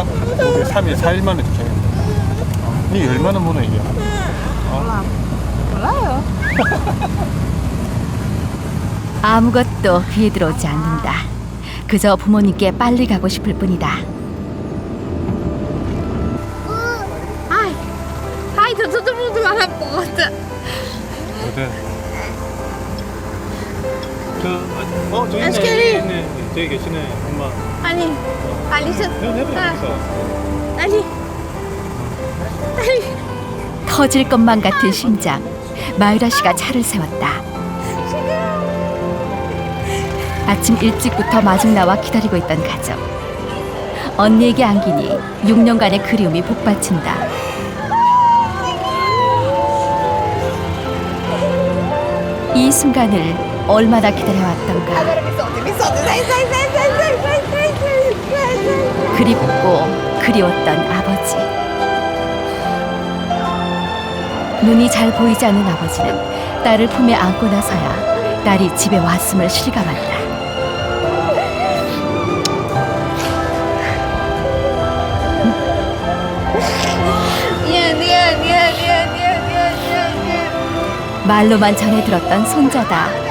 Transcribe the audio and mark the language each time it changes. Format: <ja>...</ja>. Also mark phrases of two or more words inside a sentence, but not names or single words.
<ko>목요일 3일, 4일 만에 도착했는데. 이게 얼마나 무너 이게? 몰라요. 아무것도 귀에 들어오지 않는다. 그저 부모님께 빨리 가고 싶을 뿐이다.</ko> <pt>Ai, tá todo mundo lá na porta.</pt> <ko>저기</ko> <pt>Acho que ele-</pt> <ko>있네. 저기 계시네, 엄마.</ko> <pt>Ali. Ali, você...</pt> <ko>해봐,</ko> <pt>Ali. Ali.</pt> <ko>터질 것만 같은 심장. 마유라 씨가 차를 세웠다. 아침 일찍부터 마중 나와 기다리고 있던 가족. 언니에게 안기니 6년간의 그리움이 복받친다. 이 순간을 얼마나 기다려왔던가.</ko> <pt>Me solta. Sai.</pt> <ko>그립고 그리웠던 아버지. 눈이 잘 보이지 않는 아버지는 딸을 품에 안고 나서야 딸이 집에 왔음을 실감한다. 말로만 전해 들었던 손자다.</ko>